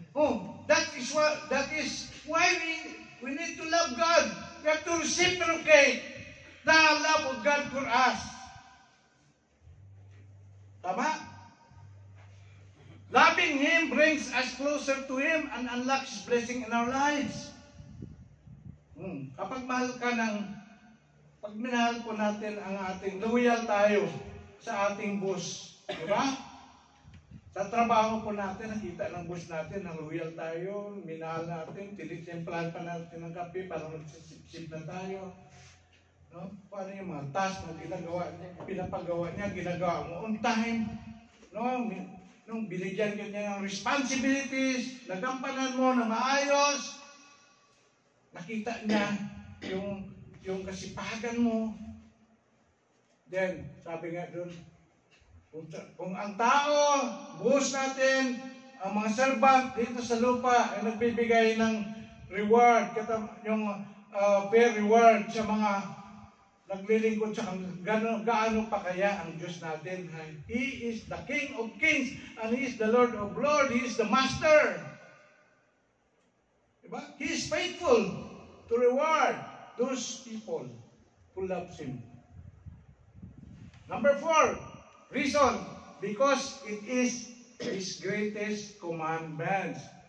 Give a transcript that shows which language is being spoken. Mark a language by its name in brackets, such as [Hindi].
[English] Oh, that is why we need to love God. We have to reciprocate the love of God for us. [Filipino] Tama? [English] Loving Him brings us closer to Him and unlocks His blessing in our lives. [Filipino] Kapag pag minahal po natin ang loyal tayo sa ating boss, di ba? Sa trabaho po natin, nakita ng boss natin na loyal tayo, minahal natin, tinitimplahan pa natin ng kape para magsisip na tayo. No? Paano yung mga task na pinapagawa niya, ginagawa mo [English] on time. [Filipino] No? Nung binigyan ka niya ng responsibilities, nagampanan mo na maayos, nakita niya yung kasipagan mo. Then, sabi nga doon, kung ang tao, buhos natin, ang mga servant dito sa lupa ay nagbibigay ng reward, yung fair reward sa mga naglilingkod sa gaano pa kaya ang Diyos natin. [English] He is the King of Kings and He is the Lord of Lords. He is the Master. [Filipino] Diba? [English] He is faithful to reward those people who loves Him. Number 4, reason, because it is His greatest commandments.